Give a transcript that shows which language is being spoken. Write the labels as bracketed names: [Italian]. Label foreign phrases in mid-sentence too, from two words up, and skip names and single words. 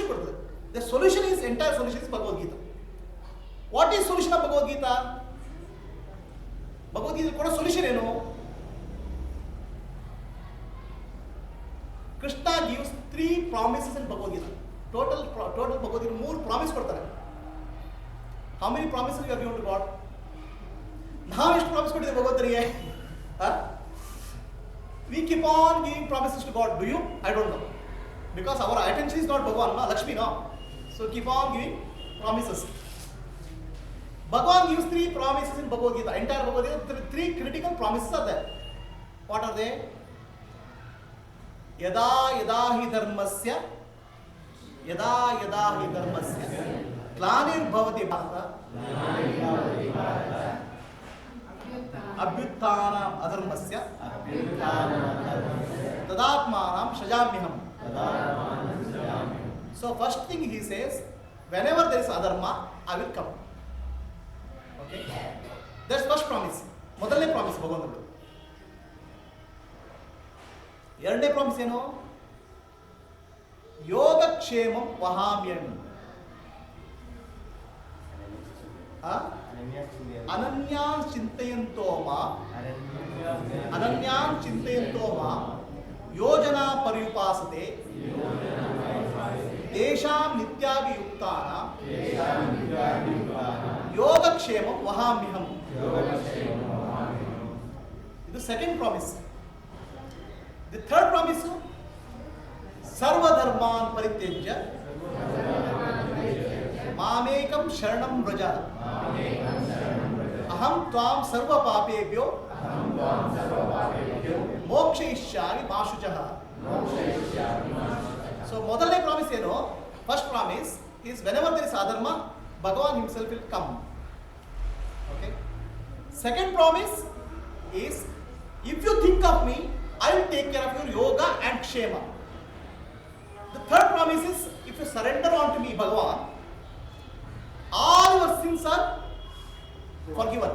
[English] The solution is, entire solution is Bhagavad Gita. What is solution of Bhagavad Gita? [Kannada] Bhagavad Gita koda solution eno? [English] Krishna gives 3 promises in Bhagavad Gita. [Kannada] Total Bhagavad Gita 3 promise ಕೊಡ್ತಾರೆ. [English] How many promises you have given to God? [Kannada] ನಾವು ಎಷ್ಟು ಪ್ರಾಮಿಸ್ ಕೊಟ್ಟಿದ್ದೇವೆ ಭಗವಂತನಿಗೆ? [English] We keep on giving promises to God. Do you? I don't know. Because our attention is not Bhagavan, no? Lakshmi, no? So keep on giving promises. Bhagavan gives 3 promises in Bhagavad Gita. Entire Bhagavad Gita, 3 critical promises are there. What are they? [Sanskrit] यदा यदा हि धर्मस्य ग्लानिर् भवति भारत अभ्युत्थानम् अधर्मस्य तदात्मानम् सृजाम्यहम्. [English] So first thing he says, whenever there is adharma, I will come. Okay? That's first promise. [Kannada] ಮೊದಲನೇ ಪ್ರಾಮಿಸ್ ಭಗವಂತನು. ಎರಡನೇ ಪ್ರಾಮಿಸ್ ಏನು? [Sanskrit] ಯೋಗಕ್ಷೇಮಂ ವಹಾಮ್ಯಂ. ಅನನ್ಯಾನ್ ಚಿಂತಯಂತೋ ಮಾಂ ಯೋಜನಾ ಪರ್ಯುಪಾಸತೆ ತೇಷಾಂ ನಿತ್ಯಾಭಿಯುಕ್ತಾನಾಂ ಯೋಗಕ್ಷೇಮಂ ವಹಾಮ್ಯಹಂ. [Kannada] ಇದು [English] second promise. the third promise, [Sanskrit] ಸರ್ವಧರ್ಮಾನ್ ಪರಿತ್ಯಜ್ಯ ಮಾಮೇಕಂ ಶರಣಂ ವ್ರಜ ಅಹಂ ತ್ವಾಂ ಸರ್ವ ಪಾಪೇಭ್ಯೋ ಮೋಕ್ಷಯಿಷ್ಯಾಮಿ ಮಾ ಶುಚಃ. [Kannada] ಸೊ ಮೊದಲನೇ ಪ್ರಾಮಿಸ್ ಏನು? [English] first promise is whenever there is adharma, Bhagavan himself will come. Okay. Second promise is, if you think of me, I will take care of your yoga and kshema. The third promise is, if you surrender unto me, Bhagavan, all your sins are forgiven.